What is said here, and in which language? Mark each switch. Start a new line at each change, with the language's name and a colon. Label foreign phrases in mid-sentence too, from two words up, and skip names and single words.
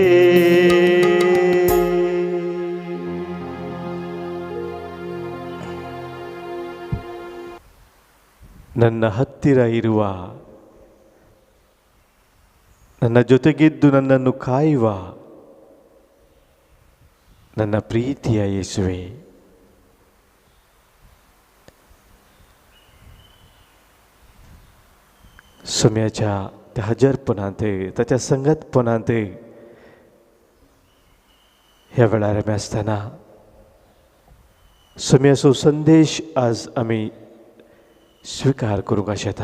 Kannada: ನನ್ನ ಹತ್ತಿರ ಇರುವ, ನನ್ನ ಜೊತೆಗಿದ್ದು ನನ್ನನ್ನು ಕಾಯುವ ನನ್ನ ಪ್ರೀತಿಯ ಯೇಸುವೇ.
Konkani: सोम्याच्या त्या हजरपणांत, ताच्या संगतपणांत ह्या वेळार आमी आसतना सोम्याचो संदेश आज आमी स्वीकार करूंक आशेता.